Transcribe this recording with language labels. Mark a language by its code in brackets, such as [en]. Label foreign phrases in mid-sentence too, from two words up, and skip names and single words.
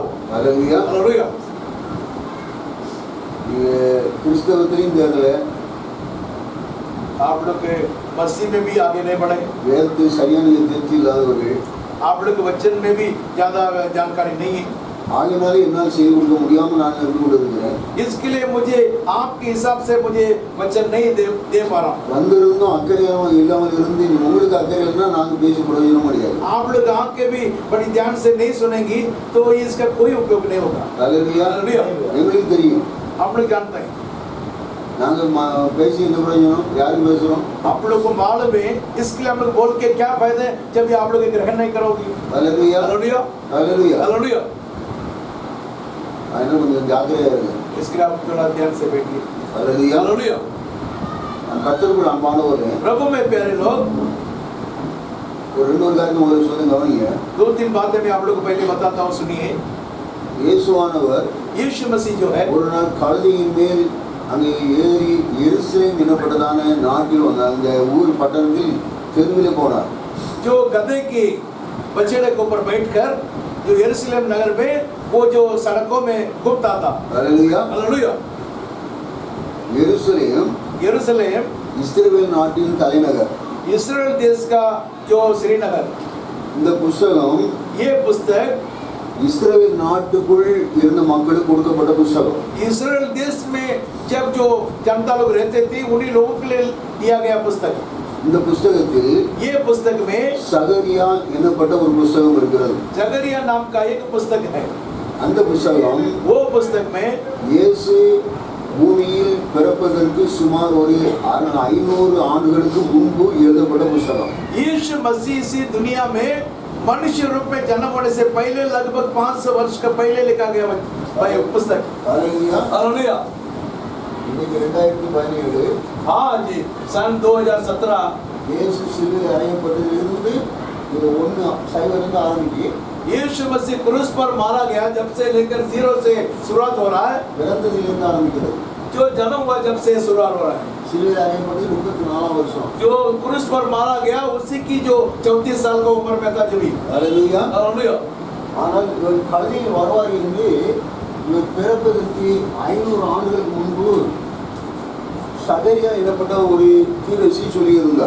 [ta] ஹல்லேலூயா. [hi] हालेलुया. [ta] இது கிறிஸ்தவத்திலையும் தேடல, [hi] आप लोग के मसीह में भी आगे नहीं बढ़े, [ta] வேதத்தை சரியான தேர்ச்சி இல்லாதவர்கள். [hi] आप लोग के वचन में भी ज्यादा जानकारी नहीं है. [ta] ஆகினாலே என்னால் செய்து கொடுக்க முடியாமல் நான் இருந்து கொண்டிருக்கிறேன். [hi] इसके लिए मुझे आपके हिसाब से मुझे वचन नहीं दे पा रहा हूँ. [ta] வந்திருந்தும் அக்கறையாக இல்லாமல் இருந்து உங்களுக்கு அக்கறை இல்லைன்னா நாங்கள் பேசி பிரயோஜனம் முடியாது. [hi] आप लोग आके भी बड़ी ध्यान से नहीं सुनेंगी तो इसका कोई उपयोग नहीं होगा. [ta] ஹல்லேலூயா. [hi] हालेलुया. [ta] எங்களுக்கு தெரியும், [hi] आप लोग जानते हैं, [ta] நாங்கள் பேசி என்ன பிரயோஜனம், யாருக்கு பேசுகிறோம். [hi] आप लोग को मालूम है, इसके लिए हम लोग बोल के क्या फायदा है जब ये आप लोग ग्रहण नहीं करोगी. [ta] ஹல்லேலூயா. [hi] हालेलुया. [ta] ஹல்லேலூயா. [hi] हालेलुया. [ta] அதனால கொஞ்சம் ஜாக்கிரதையாக இருங்க. [hi] इसके लिए आप थोड़ा ध्यान से बैठिए. [ta] ஹல்லேலூயா. [hi] हालेलुया. [ta] நான் கர்த்தருக்குள் அன்பானவர். [hi] प्रभु में प्यारे लोग, [ta] ஒரு 2 காரியம் உங்களுக்கு சொல்லுங்க, கவனிங்க. [hi] 2-3 बातें मैं आप लोग को पहले बताता हूँ, सुनिए. [ta] இயேசுவானவர் [hi] यीशु मसीह जो है [ta] ஒரு நாள் கழுதையின் மேல் அங்கே ஏறி எருசலேம் எனப்பட்டதான நாட்டில் வந்த அந்த ஊர் பட்டணத்தில் தெருவில் போனார். [hi] जो गधे के बछड़े के ऊपर बैठकर जो यरूशलेम नगर में वो जो सड़कों में घूमता था. [ta] ஹல்லேலூயா. [hi] हालेलुया. [ta] எருசலேம் [hi] यरूशलेम [ta] இஸ்ரவேல் நாட்டின் தலைநகர். [hi] इस्राएल देश का जो श्रीनगर. [ta] இந்த புஸ்தகம் [hi] ये पुस्तक [ta] இஸ்ரவேல் நாட்டுக்குள் இருந்த மக்களுக்கு கொடுக்கப்பட்ட புஸ்தகம். [hi] इस्राएल देश में जब जो जनता लोग रहते थे उन्हीं लोगों के लिए दिया गया पुस्तक. [ta] இந்த புஸ்தகத்தில் [hi] ये पुस्तक में [ta] சகரியா எனப்பட்ட ஒரு புஸ்தகம் இருக்கிறது. [hi] जकरिया नाम का एक पुस्तक है. [ta] அந்த புஸ்தகம் [hi] वो पुस्तक में [ta] இயேசு பூமியில் பிறப்பதற்கு சுமார் ஒரு 500 ஆண்டுகளுக்கு முன்பு எழுதப்பட்ட புஸ்தகம். [hi] यीशु मसीह इसी दुनिया में मनुष्य रूप में जन्म होने से पहले लगभग 500 वर्ष का पहले लिखा गया पुस्तक. [ta] ஹல்லேலூயா. [hi] हालेलुया. [ta] இன்னைக்கு 2017 [hi] हाँ जी, सन 2017 [ta] இயேசு சிலுவையில் அறையப்பட்டதிலிருந்து இது 1 ஆரம்பிச்சு [hi] यीशु मसीह क्रूस पर मारा गया, जब से लेकर 0 से शुरुआत हो रहा है. [ta] பிறந்ததிலிருந்து ஆரம்பிக்கிறது. [hi] जो जन्म हुआ जब से शुरुआत हो रहा है, [ta] சிலுவையில் அறையப்பட்டு 34 வருஷம். [hi] जो क्रूस पर मारा गया उसी की जो 34 साल का उम्र में था जब भी। [ta] அல்லேலூயா. [hi] हालेलुया। [ta] ஆனால் இவர் கழுதையில் வருவார் என்று இவர் பிறப்பதற்கு 500 ஆண்டுகளுக்கு முன்பு சகரியா எனப்பட்ட ஒரு தீர்க்கதரிசி சொல்லியிருந்தார்.